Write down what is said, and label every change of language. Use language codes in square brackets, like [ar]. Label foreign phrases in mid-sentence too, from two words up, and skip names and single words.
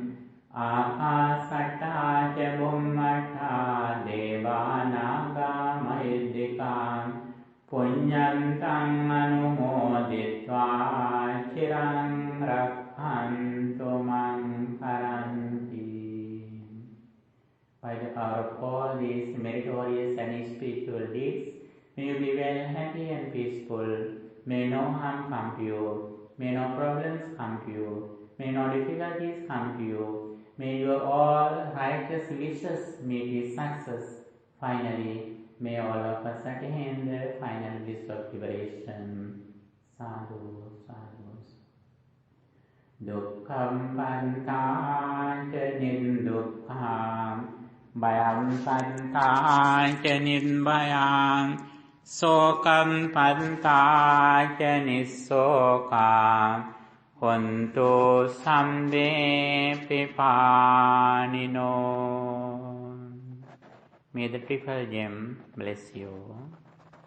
[pi] Ākāsaṭṭā ca bhummaṭṭhā devānāgā mahiddhikā puññantaṃ anumoditvā chiraṃ rakkhantu maṃ paranti. [en] By the power of all these meritorious and spiritual deeds, may you be well, happy and peaceful. May no harm come to you. May no problems come to you. May no difficulties come to you. May your all righteous wishes meet with success. Finally, may all of us attain the final bliss of liberation. [pi] Sadhu, sadhu. Dukkham pantāca nirdukkhaṃ bhayam pantāca nirbhayam sokam pantāca nissokam hontu sambe pipanino. [en] May the triple gem bless you.